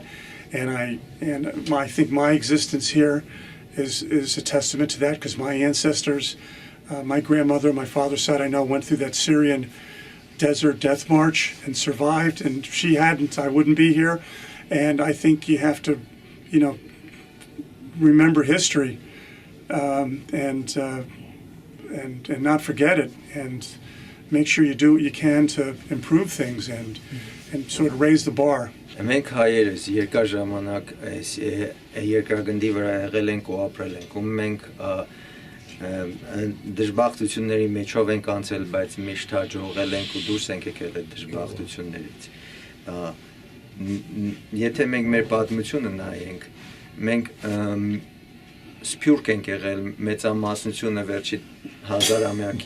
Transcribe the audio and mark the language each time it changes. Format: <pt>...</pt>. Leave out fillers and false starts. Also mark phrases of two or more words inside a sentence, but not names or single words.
<en>And I think my existence here is a testament to that, because my ancestors, my grandmother on my father's side, I know, went through that Syrian desert death march and survived, and if she hadn't, I wouldn't be here. And I think you have to, remember history and not forget it, and make sure you do what you can to improve things and sort of raise the bar.</en> <hy>Մենք հայերս երկար ժամանակ այս երկրագնդի վրա եղել ենք ու ապրել ենք, ու մենք դժբախտությունների մեջով ենք անցել, բայց միշտ հաջողել ենք ու դուրս ենք եկել այդ դժբախտություններից։ Եթե մենք մեր պատմությունը նայենք, մենք սփյուռք ենք եղել մեծամասնությունը վերջի 1000-ամյակի</hy>